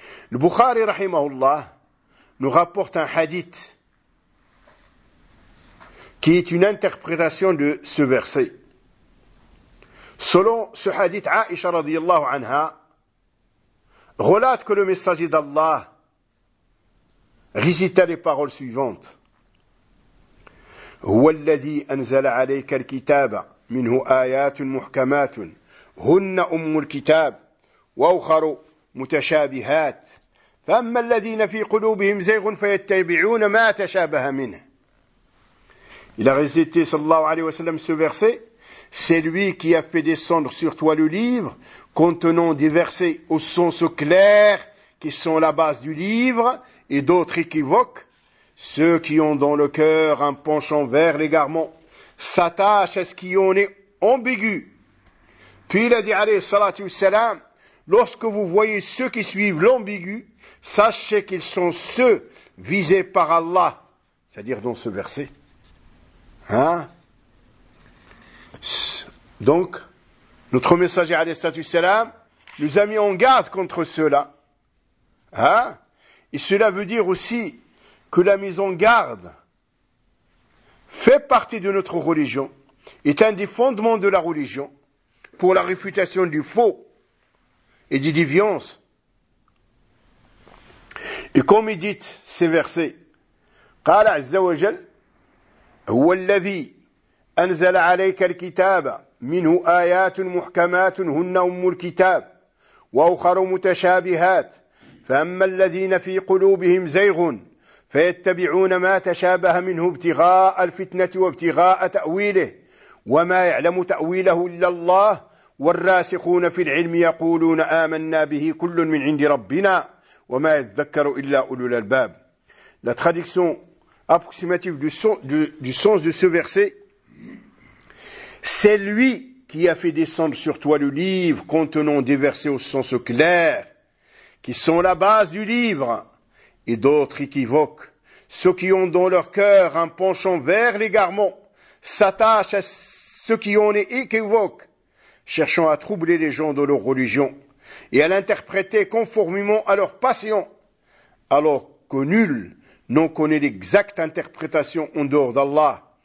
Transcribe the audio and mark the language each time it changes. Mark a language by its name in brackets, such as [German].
[French] Le Bukhari, rahimahullah, nous rapporte un hadith qui est une interprétation de ce verset. Selon ce hadith, Aisha radiyallahu anha, relate que le messager d'Allah récita les paroles suivantes. [Arabic] هو الذي أنزل عليك الكتاب منه آيات محكمات هن أم الكتاب وأخر متشابهات فأما الذين في قلوبهم زيغ فيتبعون ما تشابه منه. [French] Il a récité, sallallahu alayhi wa sallam, ce verset. C'est lui qui a fait descendre sur toi le livre, contenant des versets au sens clair, qui sont la base du livre, et d'autres équivoques. Ceux qui ont dans le cœur un penchant vers l'égarement s'attachent à ce qui en est ambigu. Puis il a dit, alayhi salatu wassalam, lorsque vous voyez ceux qui suivent l'ambigu, sachez qu'ils sont ceux visés par Allah. C'est-à-dire dans ce verset. Hein? Donc, notre messager, alayhi salatu wassalam, nous a mis en garde contre ceux-là. Hein? Et cela veut dire aussi que la mise en garde fait partie de notre religion, est un des fondements de la religion pour la réfutation du faux et des déviances. Et comme il dit ces versets, [Arabic] قال عز وجل هو الذي أنزل عليك الكتاب منه آيات محكمات هن أم الكتاب وأخر متشابهات فأما الذين في قلوبهم زيغ فيتبعون ما تشابه منه ابتغاء الفتنة وابتغاء تأويله وما يعلم تأويله إلا الله والراسخون في العلم يقولون آمنا به كل من عند ربنا وما يذكر إلا أولو الألباب. [French] La traduction approximative du sens de ce verset, c'est lui qui a fait descendre sur toi le livre contenant des versets au sens clair, qui sont la base du livre. Et d'autres équivoquent. Ceux qui ont dans leur cœur un penchant vers l'égarement s'attachent à ceux qui en est équivoque, cherchant à troubler les gens de leur religion et à l'interpréter conformément à leur passion, alors que nul n'en connaît l'exacte interprétation en dehors d'Allah.